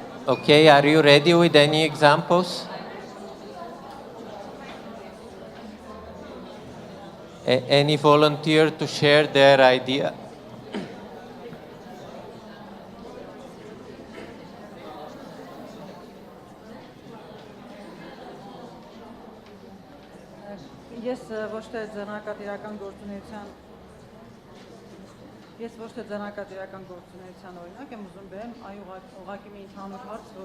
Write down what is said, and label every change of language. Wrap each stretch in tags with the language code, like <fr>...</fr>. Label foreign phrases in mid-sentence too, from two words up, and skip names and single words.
<en>Okay, are you ready with any examples? Any volunteer to share their idea?</en> <hy>Ես ոչ թե ձեռնարկատիրական գործունեության օրինակ եմ ուզում բերեմ, այ ուղղակի մի ընդհանուր հարց,</hy>